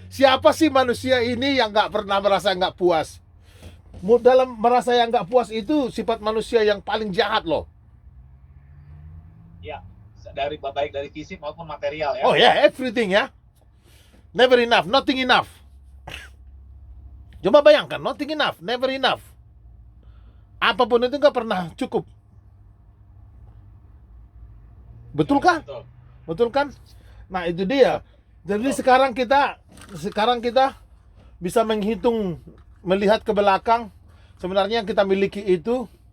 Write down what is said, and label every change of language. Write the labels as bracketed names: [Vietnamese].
[Indonesian] Siapa sih manusia ini yang nggak pernah merasa nggak puas? Dalam merasa yang nggak puas itu sifat manusia yang paling jahat loh. Ya, baik dari fisik maupun material ya. [English] Oh ya, everything ya. Never enough, nothing enough. [Indonesian] Coba bayangkan, [English] nothing enough, never enough. [Indonesian] Apapun itu nggak pernah cukup. Betul kan? Betul kan? Nah itu dia. Jadi sekarang kita bisa menghitung, melihat ke belakang. Sebenarnya yang kita miliki itu